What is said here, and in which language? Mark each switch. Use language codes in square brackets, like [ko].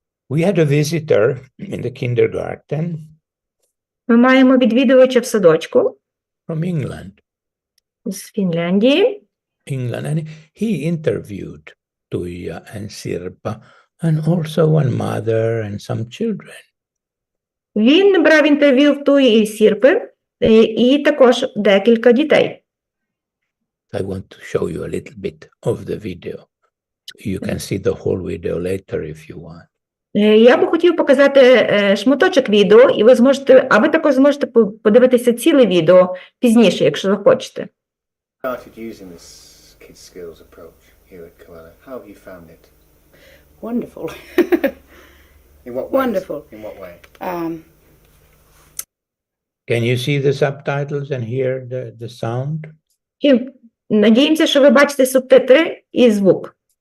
[en] We had a visitor in the kindergarten [uk] Ми маємо відвідувача в садочку [en] from England. [uk] з Фінляндії. [en] And he interviewed Tuija and Sirpa, and also one mother and some children. [uk] Він брав інтерв'ю в Туї і Сірпи, і також декілька дітей. [en] I want to show you a little bit of the video. You can see the whole video later if you want. [uk] Я би хотів показати шматочок відео, і ви також зможете подивитися ціле відео пізніше, якщо захочете. [en] Started using this kids skills approach here at Koala. How have you found it? Wonderful. In what ways? Wonderful. In what way? Can you see the subtitles and hear the sound? [uk] І надіємося, що ви бачите субтитри і звук.